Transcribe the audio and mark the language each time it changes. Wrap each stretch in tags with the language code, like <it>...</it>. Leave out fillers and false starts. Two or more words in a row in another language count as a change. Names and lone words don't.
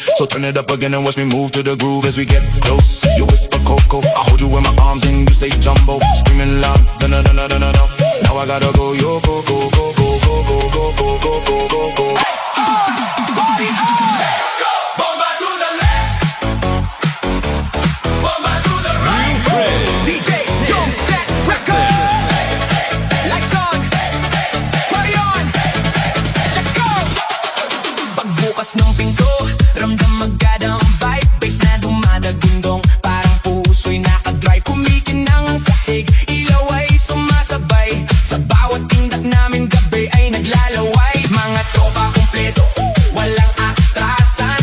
<en>So turn it up again and watch me move to the groove. As we get close, you whisper Coco, I hold you in my arms and you say Jumbo. Screaming loud, da-na-na-na-na-na. Now I gotta go, yo, go, go, go, go, go, go, go, go, go, go, go, go. Party on! Bomba to the left, bomba to the right. DJ Jump Set Records. Lights on, party on. Let's go.</en> <tl>Pagbukas ng pinto, ramdam agad ang vibe. Bass na dumadagundong, parang puso'y nakadrive. Kumikinang ang sahig, ilaw ay sumasabay. Sa bawat tindak namin gabi ay naglalaway. Mga tropa kumpleto, walang atrasan.</tl>